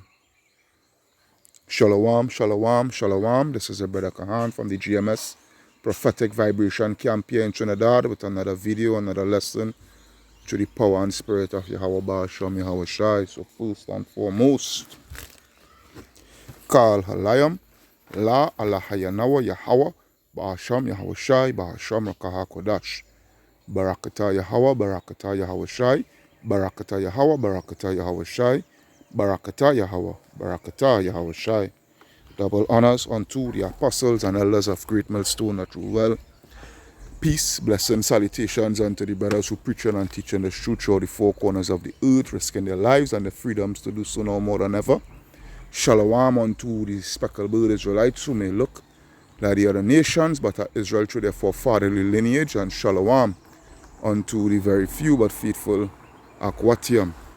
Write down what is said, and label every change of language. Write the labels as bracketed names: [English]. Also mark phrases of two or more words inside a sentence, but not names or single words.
[Hebrew] שלום, שלום, שלום. [English] This is your brother Kahan from the GMS Prophetic Vibration Camp here in Trinidad with another video, another lesson to the power and spirit of [Hebrew] יהוה בשם יהוה שי. [English] So first and foremost, [Hebrew] כל הלילה, לא אלהינו יהוה בשם יהוה שי, בשם רוח הקודש. ברכת יהוה, ברכת יהוה שי, ברכת יהוה, ברכת יהוה שי, ברכת יהוה, ברכת יהוה שי. [English] Double honors unto the apostles and elders of Great Millstone that rule well. Peace, blessing, salutations unto the brothers who preaching and teaching the truth throughout the four corners of the earth, risking their lives and their freedoms to do so now more than ever. Shalom unto the speckled bird Israelites who may look like the other nations, but are Israel through their forefatherly lineage, and shalom unto the very few but faithful Akwatium.